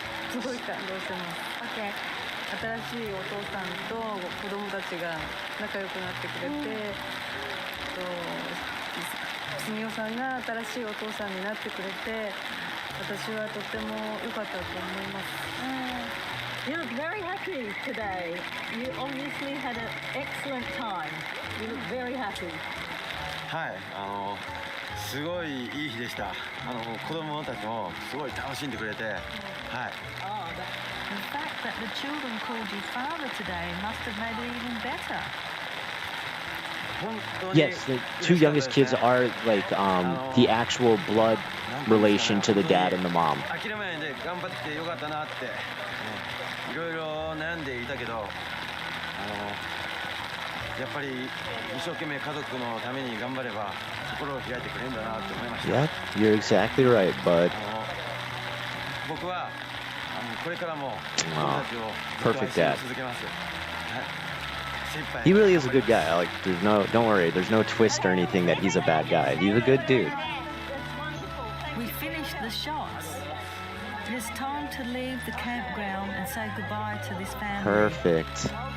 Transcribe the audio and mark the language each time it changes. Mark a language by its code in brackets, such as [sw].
[ja] すごい感動してます。新しいお父さんと子供たちが仲良くなってくれて、すみおさんが新しいお父さんになってくれて、私はとっても良かったと思います。 [en] You look very happy today. You obviously had an excellent time. You look very happy. [ja] はい、すごいいい日でした。子供たちもすごい楽しんでくれて、はい。 [en] The fact that the children called you father today must have made it even better. Yes, the two youngest kids are like the actual blood relation to the dad and the mom. [ja] 諦めないで頑張ってきてよかったなって、いろいろ悩んでいたけど、やっぱり一生懸命家族のために頑張れば心を開いてくれるんだなって思いました。 [en] Yeah, you're exactly right, bud. [ja] 僕はこれからも子供たちを [en] perfect [ja] ずっと愛 [en] dad. [ja] し続けます。 [en] He really is a good guy. Like, don't worry, there's no twist or anything that he's a bad guy. He's a good dude. We finished the shots. It is time to leave the campground and say goodbye to this family. Perfect.